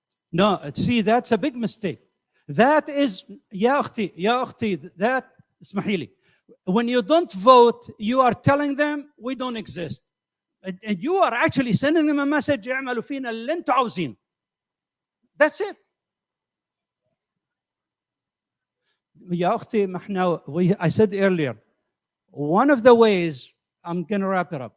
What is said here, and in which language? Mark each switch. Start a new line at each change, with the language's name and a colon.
English: No, see, that's a big mistake. That is,
Arabic: يا أختي,
English: that,
Arabic: اسمحي لي.
English: When you don't vote, you are telling them we don't exist. And you are actually sending them a message,
Arabic: اعملوا فينا اللي انتوا عاوزين.
English: That's it.
Arabic: يا أختي,
English: I said earlier, one of the ways, I'm going to wrap it up.